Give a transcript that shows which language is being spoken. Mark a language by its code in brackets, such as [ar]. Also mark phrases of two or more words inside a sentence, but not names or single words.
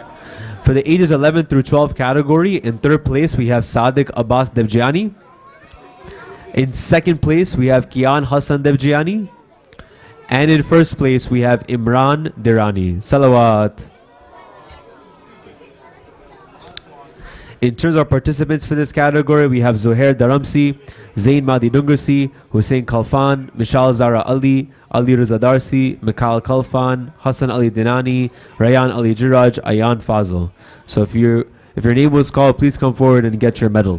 [en] For the ages 11 through 12 category, in third place we have Sadiq Abbas Devjiani. In second place we have Kian Hassan Devjiani. And in first place we have Imran Dirani. Salawat. In terms of participants for this category, we have Zuhair Daramsi, Zain Madi Dungarsi, Hussein Kalfan, Mishal Zara Ali, Ali Riza Darsi, Mikhail Kalfan, Hassan Ali Dinani, Rayan Ali Jiraj, Ayan Fazl. So if your name was called, please come forward and get your medal.